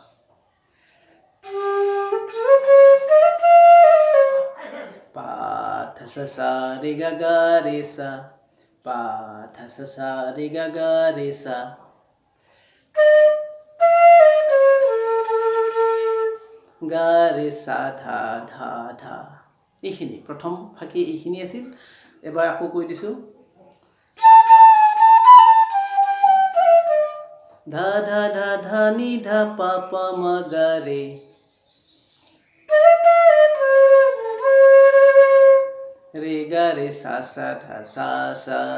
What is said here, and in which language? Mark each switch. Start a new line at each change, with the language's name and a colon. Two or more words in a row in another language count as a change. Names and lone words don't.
Assamese: পা ধা সা সা রে গা গা রে সা, পা ধা সা সা রে গা গা রে সা। গা রে সা ধা ধা ধা। এইখিনি প্ৰথম ফাঁকি এইখিনি আছিল। এবাৰ আকৌ কৈ দিছোঁ। ধা ধা ধা ধা নি ধা পা পা মা গা রে। রে গা রে সা সা ধা সা সা।